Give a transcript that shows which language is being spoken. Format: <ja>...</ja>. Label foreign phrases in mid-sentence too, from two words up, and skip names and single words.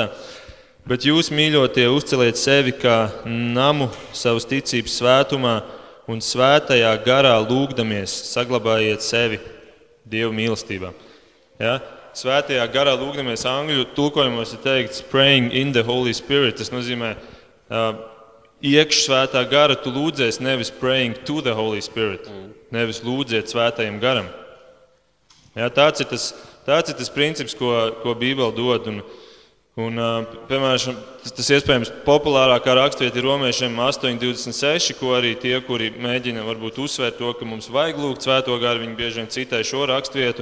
<lv>Bet jūs, mīļotie, uzceliet sevi kā namu savas ticības svētumā un svētajā garā lūgdamies, saglabājiet sevi Dieva mīlestībā. Ja? Svētajā garā lūgdamies, angļu tulkojumos ir teikts</lv> <en>praying in the Holy Spirit.</en> <lv>Tas nozīmē, iekš svētā gara tu lūdzies, nevis</lv> <en>praying to the Holy Spirit,</en> <lv>nevis lūdziet svētajam garam. Ja? Tāds ir tas princips, ko Bībele dod. Un, piemēram, tas iespējams populārākā raksturvieta ir Romiešiem 8.26, ko arī tie, kuri mēģina varbūt uzsvērt to, ka mums vajag lūgt Svēto garu, viņi bieži vien citē šo raksturvietu.</lv>